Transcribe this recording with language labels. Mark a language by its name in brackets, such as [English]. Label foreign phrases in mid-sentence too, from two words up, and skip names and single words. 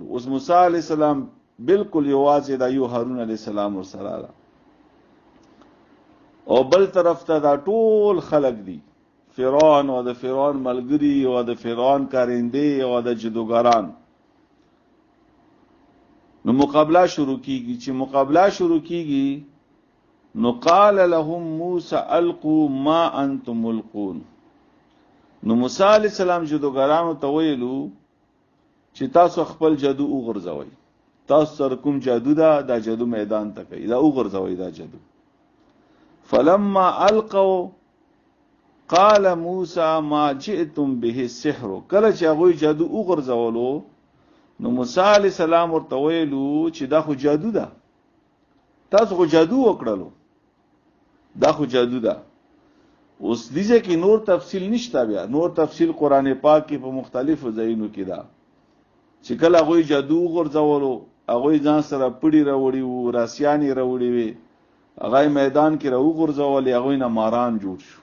[Pashto] اوس موسی [Arabic] علیہ السلام [Pashto] بالکل یوازې دا یو هارون [Arabic] علیہ السلام [Pashto] ورسره را، او بل طرف ته دا ټول خلق دي، فرعون او د فرعون ملګری او د فرعون کارنده او د جادوګران. نو مقابله شروع کیږي. چې مقابله شروع کیږي نو [Arabic] قال لهم موسی القوا ما انتم ملقون. [Pashto] نو موسی [Arabic] علیہ السلام [Pashto] جادوګرانو ته ویلو چې تاسو خپل جادو وګرځوئ، تاسو سره کوم جادو ده دا جادو میدان ته کوي، دا وګرځوئ دا جادو. [Arabic] فلما القوا قال موسی ما جئتم به السحر. [Pashto] کله چې هغوی جادو وګرځولو نو موسی [Arabic] علیہ السلام [Pashto] ورته ویلو چې دا خو جادو ده، تاسو خو جادو وکړلو، دا خو جادو ده. اوس دې کې نور تفصیل نشته، بیا نور تفصیل قرآن پاک کې په مختلفو ځایونو کې ده چې کله هغوی جادو وغورځولو، هغوی ځان سره پړي راوړي وو، راسیانې راوړي وې، هغه میدان کې راوغورځولې، هغوی نه ماران جوړ شو.